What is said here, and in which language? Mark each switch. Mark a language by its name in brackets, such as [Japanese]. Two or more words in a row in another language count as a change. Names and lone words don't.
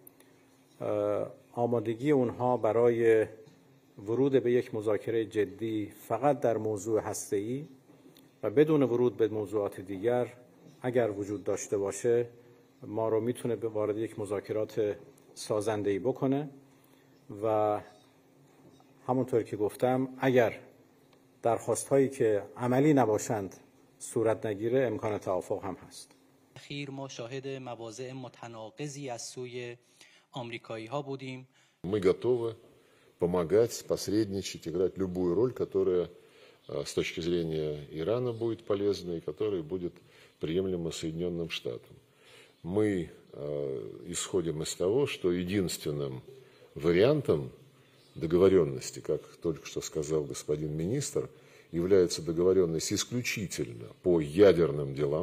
[Persian] آمادگی اونها برای ورود به یک مذاکره جدی فقط در موضوع هسته‌ای و بدون ورود به موضوعات دیگر اگر وجود داشته باشه ما رو میتونه به وارد یک مذاکرات سازنده‌ای بکنه و همونطور که گفتم اگر درخواست‌هایی که عملی نباشند صورت نگیره امکان توافق هم هست. اخیر ما شاهد مواضع متناقضی از سوی آمریکایی‌ها بودیم. [Russian] Мы готовы помогать, посредничать, играть любую роль, которая с точки зрения Ирана будет полезна и которая будет приемлема Соединенным Штатам. Мы исходим из того, что единственным вариантом договоренности, как только что сказал господин министр, является договоренность исключительно по ядерным делам.